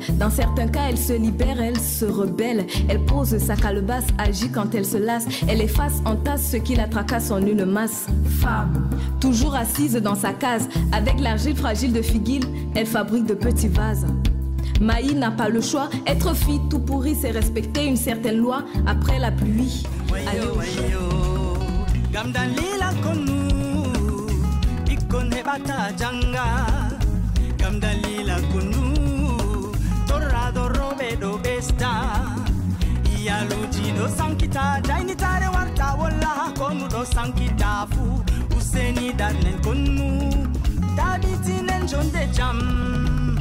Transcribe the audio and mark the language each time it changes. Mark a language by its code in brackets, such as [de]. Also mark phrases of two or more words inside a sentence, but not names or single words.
[fr] Dans certains cas, elle se libère, elle se rebelle. Elle pose sa calebasse, agit quand elle se lasse. Elle efface en tasse ce qui la tracasse en une masse. Femme, toujours assise dans sa case, avec l'argile fragile de Figuil, elle fabrique de petits vases. Maï n'a pas le choix, être fille tout pourri, c'est respecter une certaine loi. Après la pluie, [ff] Kone bata janga Gamdalila kunu Torado robe do besta Iyaluji do sankita Jaini tare warta wala Konu do sankita fu Useni danen konu Tabiti nen jonde jam